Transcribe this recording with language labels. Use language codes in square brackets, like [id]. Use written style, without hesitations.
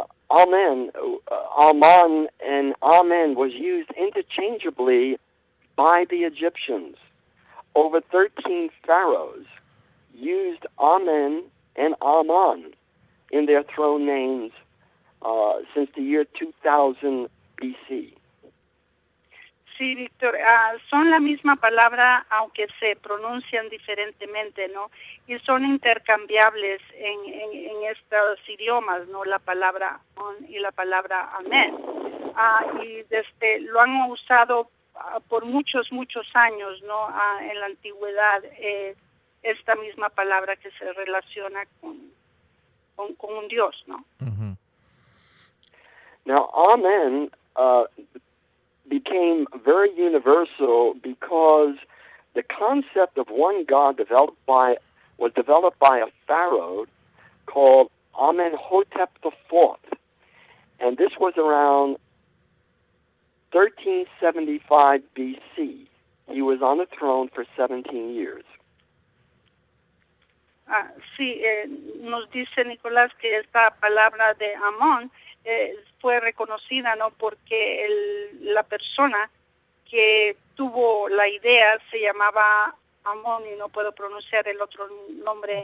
[en] Amen, Aman and Amen was used interchangeably by the Egyptians. Over 13 pharaohs used Amen and Aman in their throne names since the year 2000 BC. [es] Sí, Víctor, son la misma palabra, aunque se pronuncian diferentemente, ¿no? Y son intercambiables en estos idiomas, ¿no? La palabra on y la palabra amén. Y lo han usado por muchos años, ¿no? En la antigüedad, esta misma palabra que se relaciona con un Dios, ¿no? Uh-huh. [en] Now, Amen became very universal because the concept of one God was developed by a pharaoh called Amenhotep IV, and this was around 1375 BC. He was on the throne for 17 years. [es] Sí, nos dice Nicolás que esta palabra de Amón fue reconocida, ¿no? Porque la persona que tuvo la idea se llamaba Amón, y no puedo pronunciar el otro nombre